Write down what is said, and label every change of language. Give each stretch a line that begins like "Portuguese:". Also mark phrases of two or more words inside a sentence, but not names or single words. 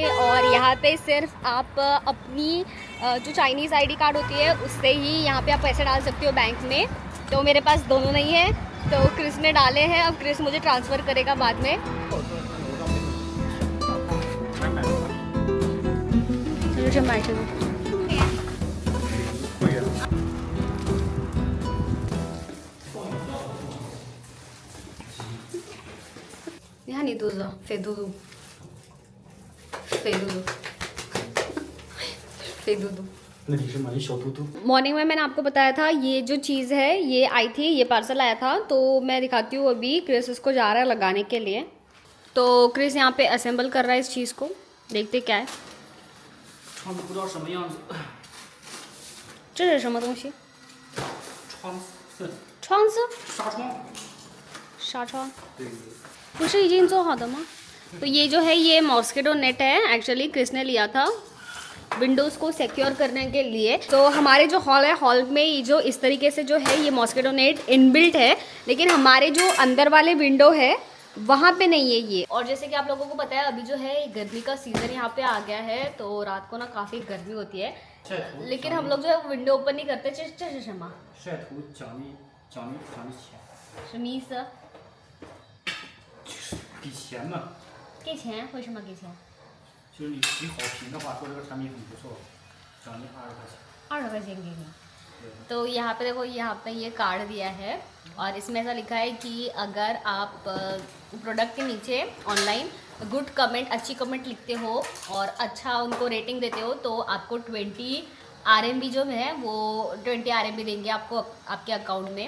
Hindi: और यहाँ पे सिर्फ आप अपनी जो
English: Chinese ID card
Hindi: होती है उससे ही यहाँ पे आप पैसे डाल सकते हो बैंक में। तो मेरे पास दोनों नहीं है, तो क्रिस ने डाले हैं, अब क्रिस मुझे ट्रांसफ़र करेगा बाद में। चलो मैं चलो।
Chinese: 会员。你看你肚子肥嘟嘟，肥嘟嘟，肥嘟嘟。那你是买一小嘟嘟？
Hindi: मॉर्निंग में मैंने आपको बताया था ये जो चीज़ है ये आई थी, ये पार्सल आया था, तो मैं दिखाती हूँ। अभी क्रिस इसको जा रहा है लगाने के लिए। तो क्रिस यहाँ पे असेंबल कर रहा है इस चीज़ को, देखते क्या है।
Chinese: 窗子不知道什么样子，这是什么东西？窗子，窗子？纱窗。纱窗？对。不是已经做好的吗？
Hindi: तो ये जो है ये
English: mosquito net
Hindi: है, एक्चुअली क्रिस ने लिया था विंडोज़ को सिक्योर करने के लिए। तो हमारे जो हॉल है, हॉल में ये जो इस तरीके से जो है ये
English: mosquito net inbuilt
Hindi: है, लेकिन हमारे जो अंदर वाले विंडो है वहाँ पे नहीं है ये। और जैसे कि आप लोगों को पता है अभी जो है गर्मी का सीज़न यहाँ पे आ गया है, तो रात को ना काफ़ी गर्मी होती है, लेकिन हम लोग जो है
English: window open
Hindi: नहीं करते।
Chinese: 这是什么？晒图奖励钱，什么意思？就是给钱嘛。给钱？为什么给钱？就是你提好评的话，说这个产品很不错，奖励20块钱。 20 块钱给你।
Hindi: तो यहाँ पे देखो, यहाँ पे ये कार्ड दिया है और इसमें ऐसा लिखा है कि अगर आप प्रोडक्ट के नीचे
English: online good comment,
Hindi: अच्छी कमेंट लिखते हो और अच्छा उनको रेटिंग देते हो, तो आपको 20 RMB जो है वो 20 RMB देंगे आपको आपके अकाउंट में।